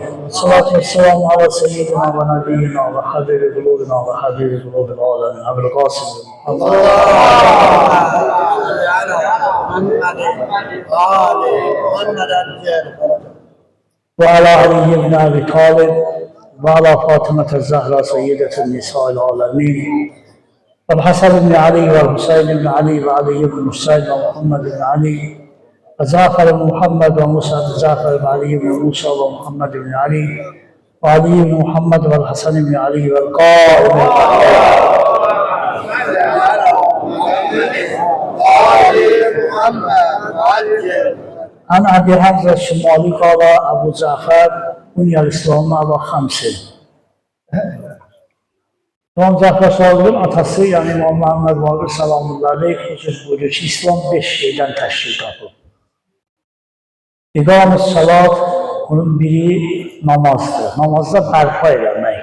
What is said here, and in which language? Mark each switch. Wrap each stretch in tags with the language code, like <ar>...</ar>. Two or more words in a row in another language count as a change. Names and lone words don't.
<ar>الصلاة والسلام على سيدنا ونبينا وحبيب قلوبنا وحبيب قلوب العالمين. Ebu'l Qasim Muhammed. وعلى علي بن أبي طالب وعلى فاطمة الزهراء سيدة نساء العالمين. والحسن بن علي والحسين بن علي وعلي بن حسين ومحمد بن علي وجعفر بن محمد وموسى بن جعفر وعلي بن موسى ومحمد بن علي وعلي بن محمد والحسن بن علي والقائم عن أبي حمزة الشمالي قال أبو جعفر بني الإسلام على خمس.</ar> <az>İmam Cəfər Sadiqin atası, yəni İmam Məhəmməd Baqir</az> <ar>سلام الله عليه</ar> <az>söz buyuruyor ki, İslam 5 şeydən təşkil tapır. İqam-ı salat, bunun biri namazdır. Namazda bərpa eləmək.</az>